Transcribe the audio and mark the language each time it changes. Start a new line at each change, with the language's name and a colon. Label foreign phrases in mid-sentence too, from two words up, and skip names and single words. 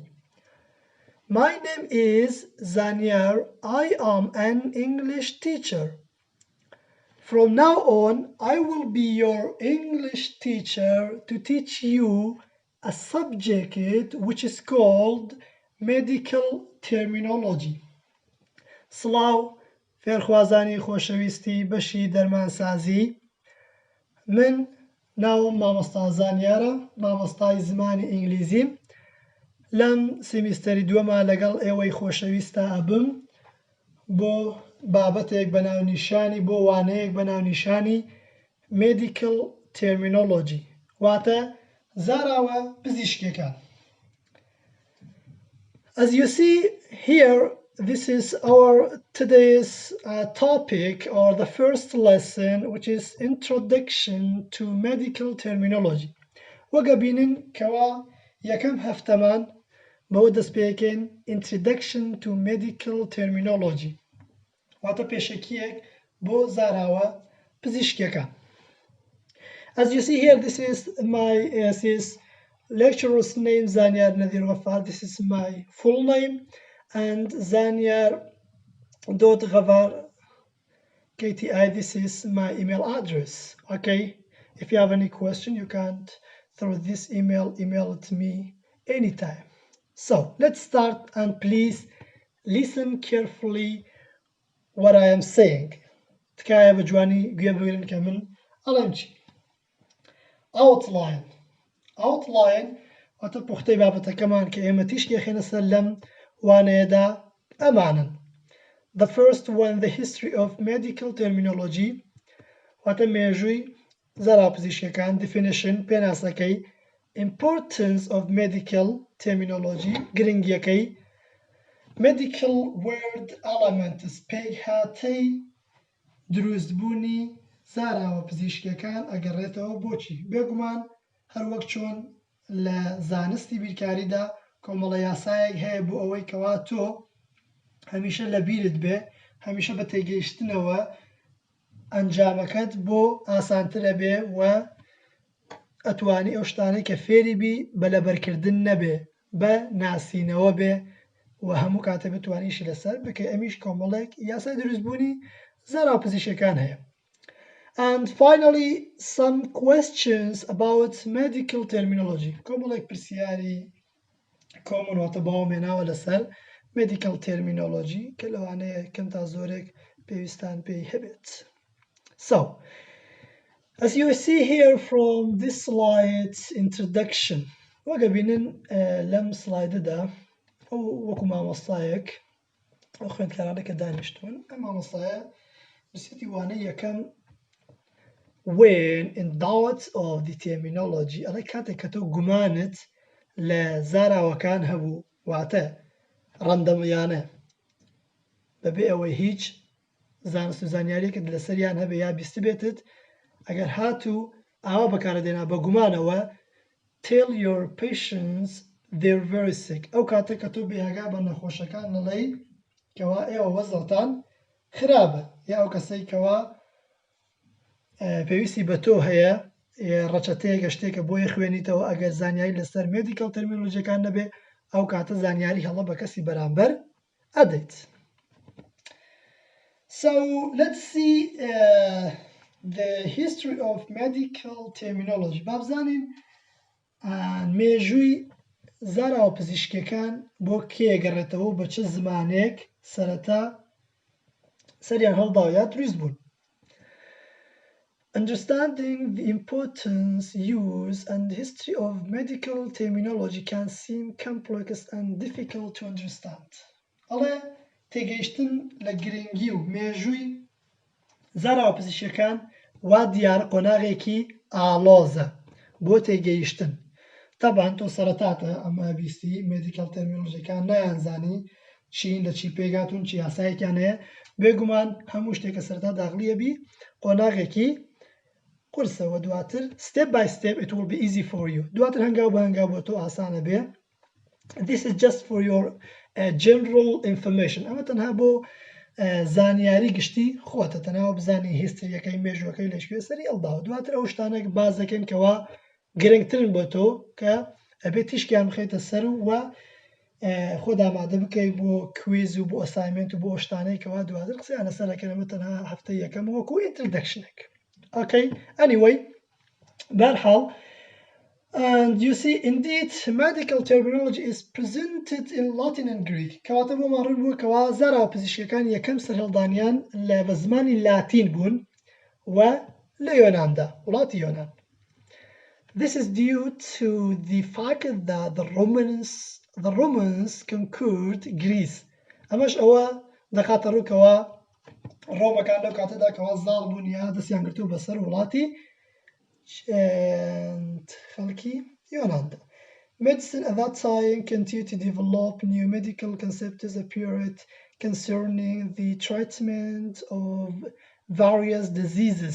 English: My name is Zaniar. I am an English teacher. From now on, I will be your English teacher to teach you a subject which is called medical terminology.
Central Kurdish: سڵاو فێرخوازانی خۆشەویستی بەشی دەرمانسازی من ناوم مامۆستا زانیارە مامۆستای زمانی ئینگلیزیم لەم سمیستەری دووەمە لەگەڵ ئێوەی خۆشەویستە ئەبم بۆ بابەتێک بەناونیشانی بۆ وانەیەک بەناونیشانی
English: medical terminology
Central Kurdish: واتە زاراوە پزیشکیەکان.
English: As you see here, this is our today's topic or the first lesson, which is Introduction to Medical Terminology.
Central Kurdish: وەگەبینن کەوا یەکەم هەفتەمان بەوە دەست پێکەین
English: Introduction to Medical Terminology
Central Kurdish: واتە پێشەکیەک بۆ زاراوە پزیشکیەکان.
English: As you see here, this is my lecturer's name, Zaniar Nadir Ghaffar. This is my full name, and Zaniar.Ghaffar KTI. This is my email address. Okay, if you have any question, you can through this email it to me anytime. So let's start, and please listen carefully what I am saying.
Central Kurdish: تکایە بە جوانی گوێ بگرن کە من ئەڵێم چی. Outline واتە پوختەی بابەتەکەمان کە ئێمە تیشکێخێنە سەر لەم وانەیەدا ئەمانن.
English: The first one, the history of medical terminology
Central Kurdish: واتە مێژووی زەراپزیشکیەکان
English: definition پێناسەکەی importance of medical terminology
Central Kurdish: گرنگیەکەی
English: medical word elements
Central Kurdish: پێکهاتەی دروستبوونی زاراوە پزیشکیەکان ئەگەڕێتەوە بۆچی بێگومان هەر وەک چۆن لە زانستی بیرکاریدا کۆمەڵە یاسایەک هەیە بۆ ئەوەی کەوا تۆ هەمیشە لە بیرت بێ هەمیشە بە تێگەیشتنەوە ئەنجامەکەت بۆ ئاسانترە بێ و ئەتوانی ئەو شتانەی کە فێری بی بە لەبەرکردن نەبێ بە ناسینەوە بێ و هەموو کاتە بتوانیشی لەسەر بکە ئەمیش کۆمەڵێک یاسای دروستبوونی زاراپزیشکیەکان هەیە.
English: And finally, some questions about medical terminology.
Central Kurdish: کۆمەڵێک پرسیاری کۆمن واتە باوەمێناوە لەسەر
English: medical terminology
Central Kurdish: کە لەوانەیە کەم تا زۆرێک پێویستان پێی هەبێت.
English: So, as you see here from this slide introduction,
Central Kurdish: وەگەبینن لەم سلایدەدا ئەو وەکو مامۆستایەک ئەو خوێندکارانە کە دانیشتوون ئەم مامۆستایە پرسیەتی وانەی یەکەم when
English: in doubt of the terminology
Central Kurdish: ئەڵێ کاتێک کە تۆ گومانت لە زاراوەکان هەبوو واتە ڕەندەمەیانە بەبێ ئەوەی هیچ زانست و زانیاریەکت لەسەریان هەبێ یا بیست بێتت ئەگەر هاتوو ئاوا بەکارەدێنا بە گومانەوە
English: tell your patients they're very sick
Central Kurdish: ئەو کاتێک کە تۆ بێهەگا بە نەخۆشەکان نەڵێی کەوا ئێوە وەزڵتان خراپە یا ئەو کەسەی کەوا پێویستی بە تۆ هەیە ڕەچەتەیەکە شتێکە بۆیە خوێنیتەوە ئەگەر زانیاری لەسەر
English: medical terminologyەکان
Central Kurdish: نەبێ ئەو کاتە زانیاری هەڵە بە کەسی بەرامبەر ئەدەیت.
English: So let's see the history of medical terminology.
Central Kurdish: بابزانین مێژووی زاراوە پزیشکیەکان بۆ کێگەڕێتەوە و بە چه زمانێک سەرەتا سەریان هەڵداوە یا دروست بوون.
English: Understanding the importance, use, and history of medical terminology can seem complex and difficult to understand.
Central Kurdish: ئەڵێ تێگەیشتن لە گرنگی و مێژووی زاراوە پزیشکیەکان وا دیارە قۆناغێکی ئاڵۆزە بۆ تێگەیشتن. طبعا تۆ سەرەتاتە ئەمە بیستی
English: medical terminologyەکان
Central Kurdish: نایانزانی چین لە چی پێگاتون چی یاسایەکیان هەیە بێگومان هەموو شتێکە سەرەتا داغلیە بی قۆناغێکی قورسەوە دواتر
English: step by step it will be easy for you
Central Kurdish: دواتر هەنگاو بە هەنگاو بۆ تۆ ئاسانە بێ.
English: This is just for your general information
Central Kurdish: ئەمە تەنها بۆ زانیاری گشتی خۆتە تەناوە بزانی هیستریەکەی مێژوەکەی لەشکوێ سەری ئەڵداوە دواتر ئەو شتانێک باز دەکەن کەوا گرنگترن بۆ تۆ کە ئەبێت تیشکیان بخەیتە سەر و خۆت ئامادە بکەیت بۆ کویز و بۆ ئەسایمنت و بۆ شتانەی کەوا دواتر قسەیان لەسەر دەکەن ئەمە تەنها هەفتەی یەکەم وەکو ئینترۆدەکشنێک.
English: Okay, anyway,
Central Kurdish: بەرحاڵ
English: and you see indeed medical terminology is presented in Latin and Greek
Central Kurdish: کەواتە بۆ ماڕوون بووە کەوا زاراوە پزیشکەکان یەکەم سەرهێڵدانیان لە بە زمانی لاتین بوون و لە یۆناندا وڵاتی یۆنان.
English: This is due to the fact that the Romans conquered Greece.
Central Kurdish: ئەمەش ئەوە دەکاتە ڕووکەوە ڕۆمەکان لەو کاتەدا کەوا زاڵ بوون یا دەستیان گرتووە بەسەر وڵاتی خەڵکی یۆناندا.
English: Medicine at that time continued to develop. New medical concepts appeared concerning the treatment of various diseases.